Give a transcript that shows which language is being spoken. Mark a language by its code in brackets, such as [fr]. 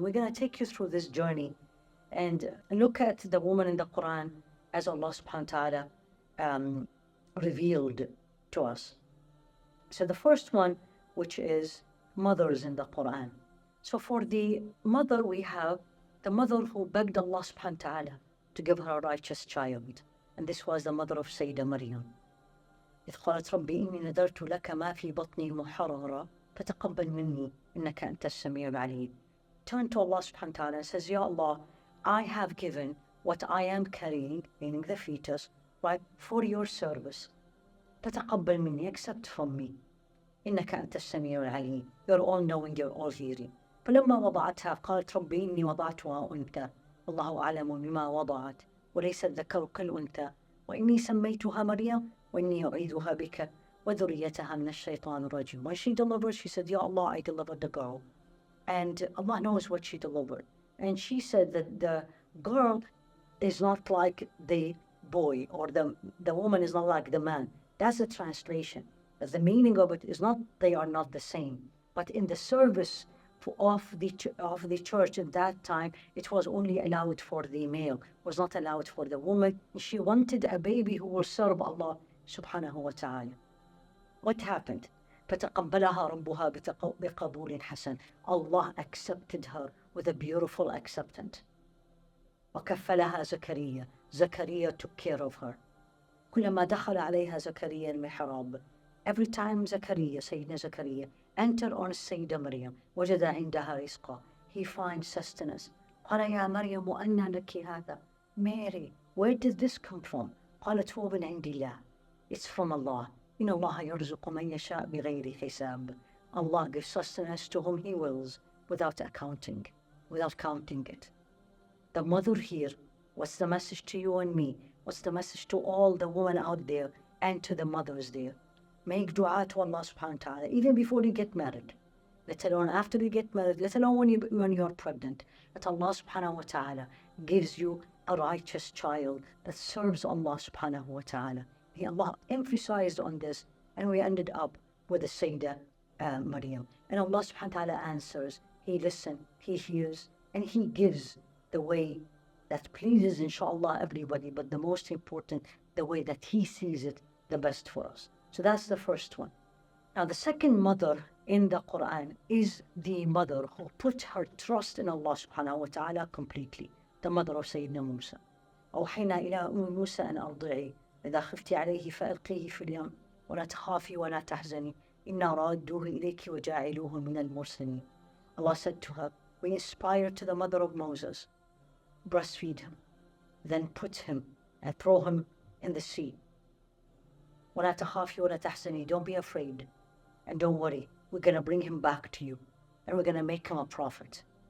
[en] We're going to take you through this journey and look at the woman in the Quran as Allah subhanahu wa ta'ala revealed to us. So the first one, which is mothers in the Quran. So for the mother, we have the mother who begged Allah subhanahu wa ta'ala to give her a righteous child. And this was the mother of Sayyidah Maryam. [ar] إذ قالت ربي إني نذرت لك ما في بطني محررا فتقبل مني إنك أنت السميع العليم. [en] Turned to Allah subhanahu wa ta'ala and says, Ya Allah, I have given what I am carrying, meaning the fetus, right, for your service. [ar] فتقبل مني, [en] accept from me. [ar] إنك أنت السميع العليم. [en] You're all knowing, you're all hearing. [ar] فلما وضعتها قالت ربي إني وضعتها أنثى والله أعلم بما وضعت وليس الذكر كالأنثى وإني سميتها مريم وإني أعيذها بك وذريتها من الشيطان الرجيم. [en] When she delivered, she said, Ya Allah, I delivered the girl. And Allah knows what she delivered. And she said that the girl is not like the boy, or the woman is not like the man. That's the translation. But the meaning of it is not they are not the same. But in the service of the church at that time, it was only allowed for the male, was not allowed for the woman. She wanted a baby who will serve Allah subhanahu wa ta'ala. What happened? [ar] فتقبلها ربها بقبول حسن. [en] Allah accepted her with a beautiful acceptance. [ar] وكفلها زكريا. [en] Zakaria took care of her. [ar] كلما دخل عليها زكريا المحراب. [en] Every time Zakaria, Sayyidina Zakaria, enter on Sayyidah Maryam, [ar] وجد عندها رزقا. [en] He finds sustenance. [ar] قال يا مريم أنى لك هذا. [en] Mary, where did this come from? [ar] قالت هو من عند الله. [en] It's from Allah. [ar] إن الله يرزق من يشاء بغير حساب. [en] Allah gives sustenance to whom He wills without counting it. The mother here, what's the message to you and me? What's the message to all the women out there and to the mothers there? Make dua to Allah subhanahu wa ta'ala, even before you get married. Let alone after you get married, let alone when you're pregnant. That Allah subhanahu wa ta'ala gives you a righteous child that serves Allah subhanahu wa ta'ala. Allah emphasized on this, and we ended up with the Sayyidah Maryam. And Allah subhanahu wa ta'ala answers, He listens, He hears, and He gives the way that pleases inshallah everybody, but the most important, the way that He sees it the best for us. So that's the first one. Now the second mother in the Quran is the mother who put her trust in Allah subhanahu wa ta'ala completely, the mother of Sayyidina Musa. [ar] أوحينا إلى أم موسى أن أرضعيه إذا خفتي عليه فألقيه في اليم ولا تخافي ولا تحزني إنا رادوه إليك وجاعلوه من المرسلين. [en] Allah said to her, we inspired to the mother of Moses, breastfeed him, then put him and throw him in the sea. [ar] ولا تخافي ولا تحزني, [en] don't be afraid and don't worry, we're going to bring him back to you and we're going to make him a prophet.